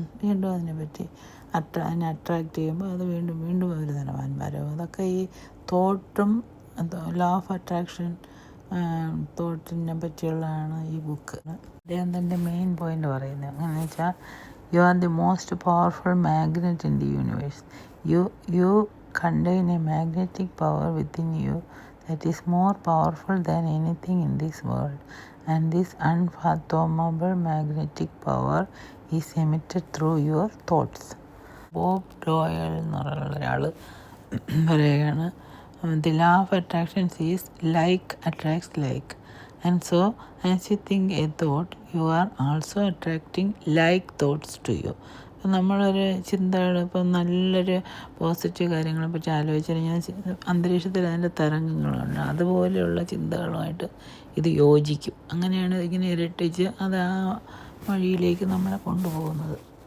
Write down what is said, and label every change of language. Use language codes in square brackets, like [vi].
[ml] വീണ്ടും അതിനെപ്പറ്റി അതിനെ അട്രാക്റ്റ് ചെയ്യുമ്പോൾ അത് വീണ്ടും അവർ ധനവാന്മാരാകും. അതൊക്കെ ഈ തോട്ടും ലോ ഓഫ് അട്രാക്ഷൻ തോട്ടിനെ പറ്റിയുള്ളതാണ് ഈ ബുക്ക്. അദ്ദേഹം തൻ്റെ മെയിൻ പോയിൻ്റ് പറയുന്നത് എങ്ങനെയാണെന്ന് വെച്ചാൽ, [en] You are the most powerful magnet in the universe. You contain a magnetic power within you that is more powerful than anything in this world, and this unfathomable magnetic power is emitted through your thoughts. [ml] Bob ഡോയൽ എന്ന് പറയുന്ന ഒരാൾ പറയുകയാണ്, [en] the law of attraction is like attracts like, and so as you think a thought you are also attracting like thoughts to you. [ml] ഇപ്പം നമ്മളൊരു ചിന്തകൾ, ഇപ്പം നല്ലൊരു positive കാര്യങ്ങളെ പറ്റി ആലോചിച്ച് കഴിഞ്ഞാൽ അന്തരീക്ഷത്തിൽ അതിൻ്റെ തരംഗങ്ങളുണ്ട്. അതുപോലെയുള്ള ചിന്തകളുമായിട്ട് ഇത് യോജിക്കും. അങ്ങനെയാണ് ഇങ്ങനെ ഇരട്ടിച്ച് അത് ആ വഴിയിലേക്ക് നമ്മളെ കൊണ്ടുപോകുന്നത്.